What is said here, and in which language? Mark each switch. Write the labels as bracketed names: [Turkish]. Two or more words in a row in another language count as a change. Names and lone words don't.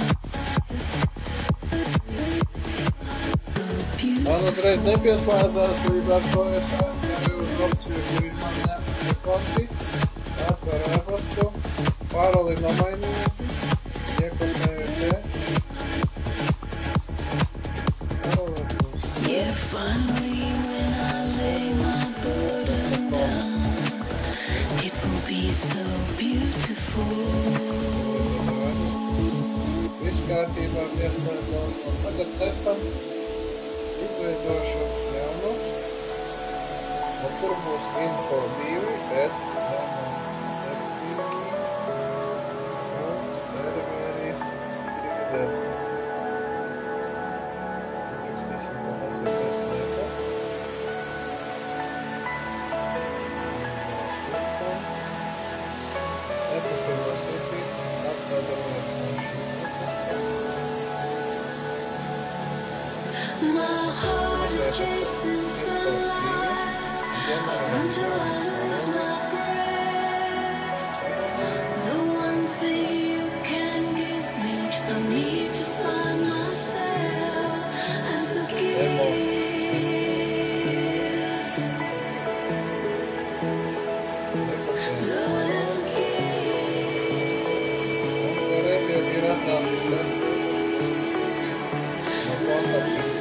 [Latvian] Man uzreiz nepieslēdzās, līdz ar to es aizēju uz opciju, kur ir mani e-pasta konti. Atveru e-pastu, paroli nomainīju, iekopēju te. Paroli būs. [English] Yeah, finally when I lay my burden down, it will be so beautiful. [Latvian] Viss kārtībā pieslēdzos, un tagad testam izveidošu jaunu. Un tur būs info 2, bet serveris XYZ. Rakstīsim, ka tas ir pēc e-pasts. E-pasts ir nosūtīts, atslēdzamies no šī e-pasta. [English] My heart is chasing sunlight until I lose my breath. The one thing you can give me, I need to find myself and forgive. Lord, I forgive. [Latvian] Un, redziet, ir atnācis tas, no kontakta